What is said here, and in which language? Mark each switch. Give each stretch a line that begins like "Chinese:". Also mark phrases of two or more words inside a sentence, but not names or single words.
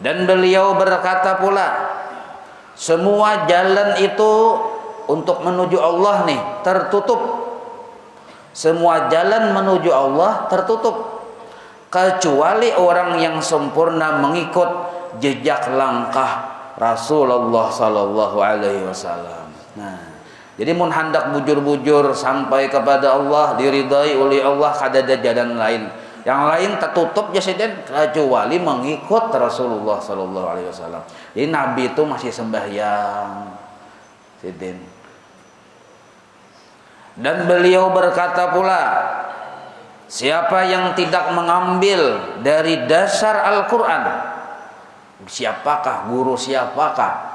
Indonesian: Dan beliau berkata pula, semua jalan itu untuk menuju Allah nih tertutup. Semua jalan menuju Allah tertutup, kecuali orang yang sempurna mengikut jejak langkah Rasulullah
Arabic: صلى الله عليه وسلم.
Indonesian: Nah, jadi mun hendak bujur-bujur sampai kepada Allah, diridai oleh Allah, kadada jalan lain. Yang lain tertutup ya sidin, kecuali mengikut Rasulullah
Arabic: صلى الله عليه وسلم.
Indonesian: Jadi Nabi itu masih sembahyang, sidin. Dan beliau berkata pula, siapa yang tidak mengambil dari dasar Al-Quran, siapakah guru siapakah?